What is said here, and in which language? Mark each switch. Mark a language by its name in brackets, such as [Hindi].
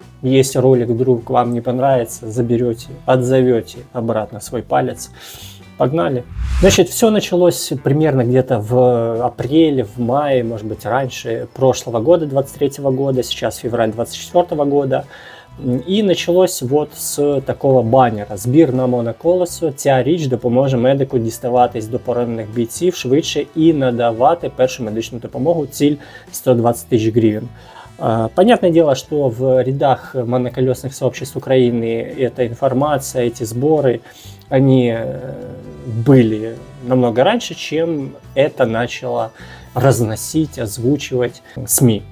[Russian] Если ролик вдруг вам не понравится, заберете, отзовете обратно свой палец. Погнали. Значит, все началось примерно где-то в апреле, в мае, может быть, раньше прошлого года, 23 года, сейчас февраль 24 года. І началось вот з такого банера. [Ukrainian] Збір на моноколесо. Ця річ допоможе медику діставатись до поранених бійців швидше і надавати першу медичну допомогу. Ціль 120 тисяч гривень. [Russian] Понятное дело, что в рядах моноколесных сообществ Украины эта информация, эти сборы, они были намного раньше, чем это начало разносить, озвучивать СМИ.